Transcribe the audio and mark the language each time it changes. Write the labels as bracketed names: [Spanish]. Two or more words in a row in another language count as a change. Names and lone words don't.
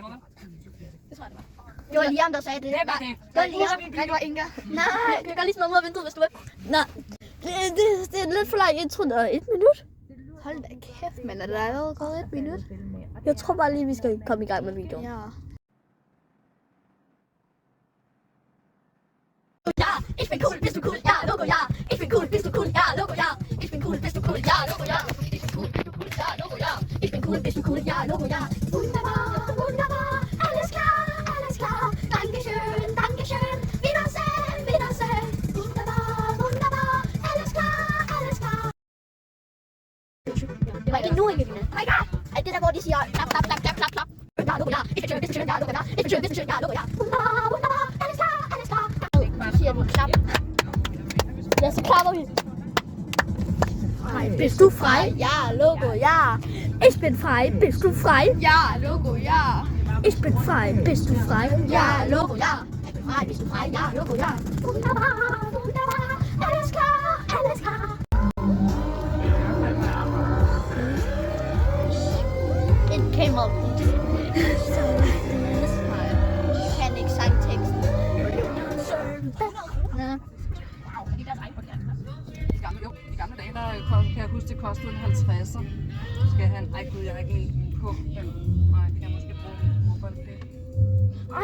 [Danish] Det var Liam, der sagde det. Det var Liam. Nej, det var Inga. Nej, jeg kan godt lige sådan ud af vinduet, hvis du vil. Nej, det er lidt for lang intro, der er 1 minut. Hold da kæft, men er det allerede gået 1 minut? Jeg tror bare lige, vi skal komme i gang med videoen. Ja. [German] Ja, ich bin cool, bist du cool? Ja, Logo, ja. Ich bin cool, bist du cool? Ja, Logo, ja. Ich bin cool, bist du cool? Ja, Logo, ja. Ich bin cool, bist du cool? Ja, Logo, ja. Ich bin cool, bist du cool? Ja, Logo, ja. Wunderbar, wunderbar, alles klar, alles klar. Dankeschön, Dankeschön. Wiedersehen, Wiedersehen. Wunderbar, wunderbar, alles klar, alles klar. [Danish] Det var ikke nu, ikke? [English] Oh my god! [Danish] At det der, hvor de siger klap, klap, klap, klap, klap, klap. [German] Ja, Logo, ja. Ich bin schön, bist du schön? Ja, Logo, ja. Ich bin schön, bist du schön? Ja, Logo, ja. Wunderbar, wunderbar, alles klar, alles klar. [Danish] Så siger de klap. Ja, så klapper vi. [German] Bist du frei? Ja, Logo, ja. Ich bin frei, bist du frei? Ja, Logo, ja. Ich bin frei, bist du frei? Ja, Logo, ja. Ich bin frei, bist du frei? Ja, Logo, ja. Wunderbar, wunderbar, alles klar, alles klar. [English] It came up. [Danish] Kan ikke sangteksten. I gamle dage, der kan jeg huske, det kostede en 50'er. Skal han... Ej gud, jeg har ikke en på den. Nej, kan jeg måske bruge den MobilePay.